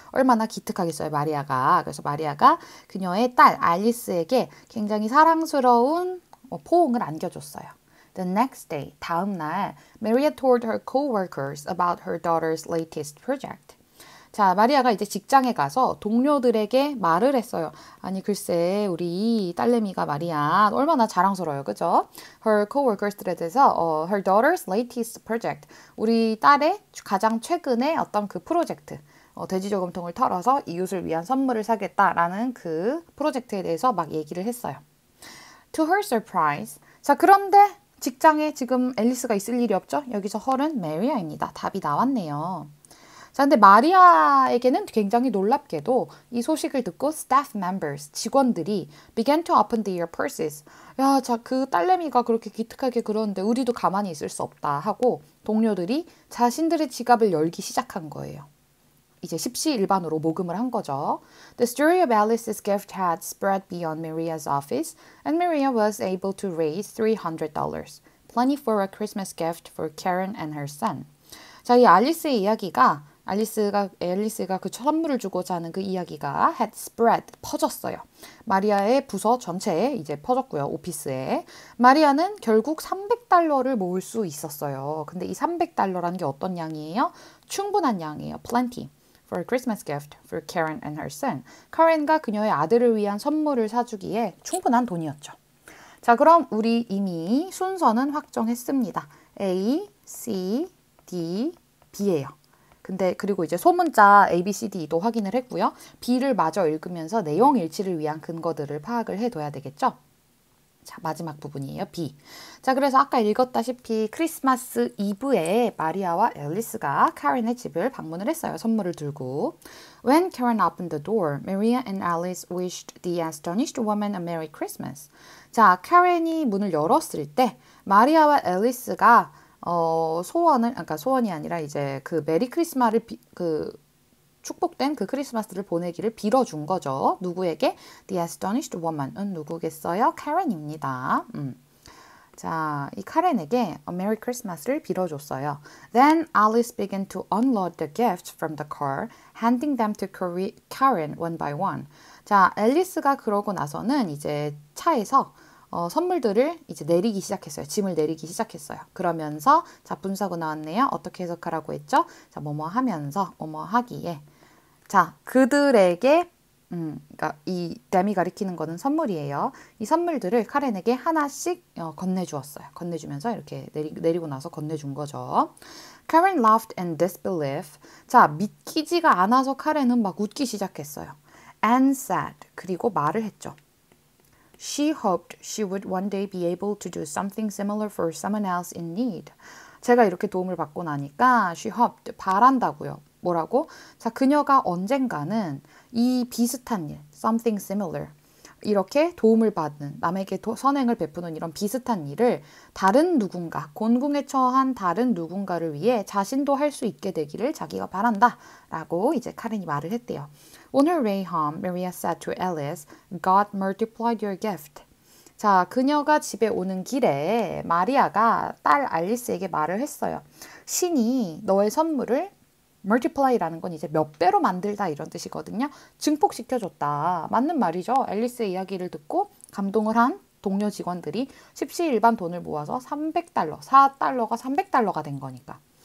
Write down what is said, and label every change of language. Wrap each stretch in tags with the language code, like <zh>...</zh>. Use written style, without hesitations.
<ko>얼마나 기특하겠어요, 마리아가. 그래서 마리아가 그녀의 딸 알리스에게 굉장히 사랑스러운 포옹을 안겨줬어요.</ko> <en>The next day,</en> <ko>다음 날,</ko> <en>Maria told her co-workers about her daughter's latest project.</en> <ko>자, 마리아가 이제 직장에 가서 동료들에게 말을 했어요. 아니, 글쎄, 우리 딸내미가 마리아 얼마나 자랑스러워요. 그죠?</ko> <en>Her coworkers</en> <ko>들에 대해서</ko> <en>her daughter's latest project.</en> <ko>우리 딸의 가장 최근의 어떤 그 프로젝트. 돼지저금통을 털어서 이웃을 위한 선물을 사겠다라는 그 프로젝트에 대해서 막 얘기를 했어요.</ko> <en>To her surprise.</en> <ko>자, 그런데 직장에 지금 앨리스가 있을 일이 없죠? 여기서 her은 마리아입니다. 답이 나왔네요. 자, 근데 마리아에게는 굉장히 놀랍게도 이 소식을 듣고 staff members, 직원들이</ko> <en>began to open their purses.</en> <ko>야, 자, 그 딸내미가 그렇게 기특하게 그러는데 우리도 가만히 있을 수 없다 하고 동료들이 자신들의 지갑을 열기 시작한 거예요. 이제 십시일반으로 모금을 한 거죠.</ko> <en>The story of Alice's gift had spread beyond Maria's office, and Maria was able to raise $300, plenty for a Christmas gift for Karen and her son.</en> <ko>자, 이 알리스의 이야기가 앨리스가 그 선물을 주고자 하는 그 이야기가</ko> <en>had spread,</en> <ko>퍼졌어요. 마리아의 부서 전체에 이제 퍼졌고요. 오피스에. 마리아는 결국 $300를 모을 수 있었어요. 근데 이 $300라는 게 어떤 양이에요? 충분한 양이에요. Plenty.</ko> <en>For a Christmas gift for Karen and her son.</en> <ko>카렌과 그녀의 아들을 위한 선물을 사주기에 충분한 돈이었죠. 자, 그럼 우리 이미 순서는 확정했습니다. A, C, D, B예요. 근데 그리고 이제 소문자 A, B, C, D도 확인을 했고요. B를 마저 읽으면서 내용 일치를 위한 근거들을 파악을 해둬야 되겠죠. 자, 마지막 부분이에요. B. 자, 그래서 아까 읽었다시피 크리스마스 이브에 마리아와 앨리스가 카렌의 집을 방문을 했어요. 선물을 들고.</ko> <en>When Karen opened the door, Maria and Alice wished the astonished woman a Merry Christmas.</en> <ko>자, 카렌이 문을 열었을 때 마리아와 앨리스가 소원이 아니라 이제 그 메리 크리스마스를 축복된 그 크리스마스를 보내기를 빌어준 거죠. 누구에게?</ko> <en>The astonished woman은</en> <ko>누구겠어요? 카렌입니다. 자, 이 카렌에게 a Merry Christmas를 빌어줬어요.</ko> <en>Then Alice began to unload the gifts from the car, handing them to Karen one by one.</en> <ko>자, 앨리스가 그러고 나서는 이제 차에서 선물들을 이제 내리기 시작했어요. 짐을 내리기 시작했어요. 그러면서 자, 분사구 나왔네요. 어떻게 해석하라고 했죠? 자, 뭐뭐 하면서 뭐뭐 하기에 자, 그들에게 그러니까 이 댐이 가리키는 거는 선물이에요. 이 선물들을 카렌에게 하나씩 건네주었어요. 건네주면서 이렇게 내리고 나서 건네준 거죠.</ko> <en>Karen laughed in disbelief.</en> <ko>자, 믿기지가 않아서 카렌은 막 웃기 시작했어요.</ko> <en>And said.</en> <ko>그리고 말을 했죠.</ko> <en>She hoped she would one day be able to do something similar for someone else in need.</en> <ko>제가 이렇게 도움을 받고 나니까</ko> <en>she hoped,</en> <ko>바란다고요. 뭐라고? 자, 그녀가 언젠가는 이 비슷한 일,</ko> <en>something similar,</en> <ko>이렇게 도움을 받는, 남에게 선행을 베푸는 이런 비슷한 일을 다른 누군가, 곤궁에 처한 다른 누군가를 위해 자신도 할 수 있게 되기를 자기가 바란다 라고 이제 카렌이 말을 했대요.</ko> <en>On her way home, Maria said to Alice, God multiplied your gift.</en> <ko>자, 그녀가 집에 오는 길에 마리아가 딸 알리스에게 말을 했어요. 신이 너의 선물을 multiply라는 건 이제 몇 배로 만들다 이런 뜻이거든요. 증폭시켜줬다. 맞는 말이죠. 앨리스의 이야기를 듣고 감동을 한 동료 직원들이 십시일반 돈을 모아서 $300, 4달러가 $300가 된 거니까.</ko>